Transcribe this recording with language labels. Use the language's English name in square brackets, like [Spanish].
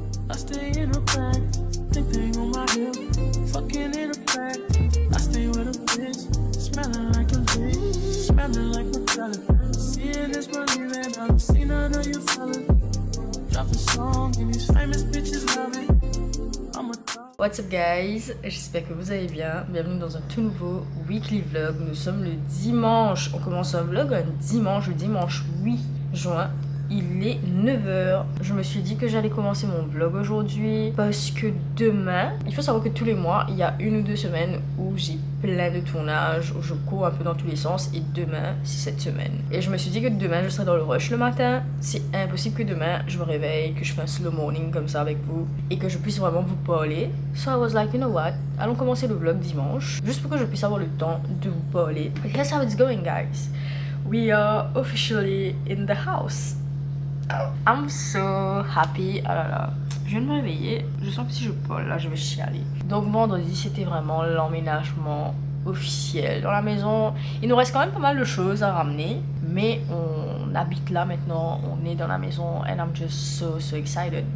[English] I stay in the back, thing on my hip, fucking in the back. I stay with a bitch, smelling like a bitch, smelling like a salad. Seeing this money, man, I've seen none of you fellas. Drop a song and these famous bitches love it. I'm a dog. What's up guys, [French] j'espère que vous allez bien. Bienvenue dans un tout nouveau weekly vlog. Nous sommes le dimanche, on commence un vlog un dimanche, le dimanche 8 juin. Il est 9h. Je me suis dit que j'allais commencer mon vlog aujourd'hui parce que demain, il faut savoir que tous les mois, il y a 1 ou 2 semaines où j'ai plein de tournages, où je cours un peu dans tous les sens, et demain, c'est cette semaine. Et je me suis dit que demain, je serai dans le rush le matin. C'est impossible que demain, je me réveille, que je fasse un slow morning comme ça avec vous et que je puisse vraiment vous parler. [English] So I was like, you know what, [French] allons commencer le vlog dimanche, juste pour que je puisse avoir le temps de vous parler. [English] But here's how it's going, guys. We are officially in the house. I'm so happy. [French] Ah là là, je viens de me réveiller. Je sens que si je parle là, je vais chialer. Donc vendredi, c'était vraiment l'emménagement officiel dans la maison. Il nous reste quand même pas mal de choses à ramener, mais on habite là maintenant, on est dans la maison, [English] and I'm just so excited.